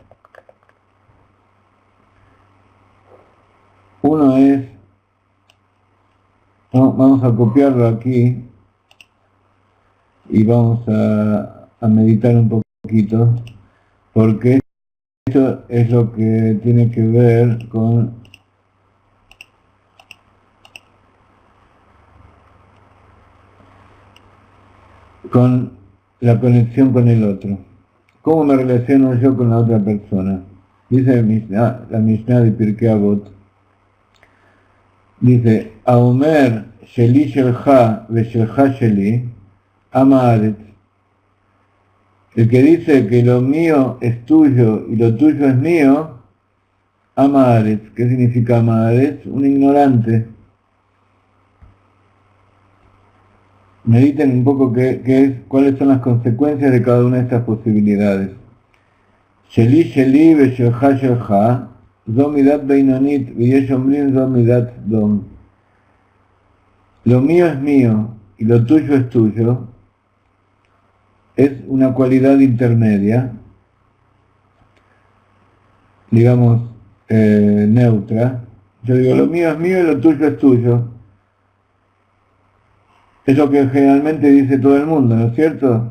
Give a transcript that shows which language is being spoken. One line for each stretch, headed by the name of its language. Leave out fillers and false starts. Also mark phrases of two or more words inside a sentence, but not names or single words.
Spanish: Uno es, vamos a copiarlo aquí y vamos a meditar un poquito, porque esto es lo que tiene que ver con la conexión con el otro. ¿Cómo me relaciono yo con la otra persona? Dice la Mishnah de Pirkei Avot.
Hebrew: Dice, האומר שלי שלך ושלך שלי עם הארץ.
Spanish: El que dice que lo mío es tuyo y lo tuyo es mío,
Hebrew: עם הארץ.
Spanish: ¿Qué significa
Hebrew: עם הארץ?
Spanish: Un ignorante. Mediten un poco cuáles son las consecuencias de cada una de estas posibilidades.
Hebrew: שלי שלי ושלך שלך זו מידה בינונית ויש אומרים זו מידת סדום.
Spanish: Lo mío es mío y lo tuyo es tuyo. Es una cualidad intermedia, digamos, neutra. Yo digo, lo mío es mío y lo tuyo es tuyo. Es lo que generalmente dice todo el mundo, ¿no es cierto?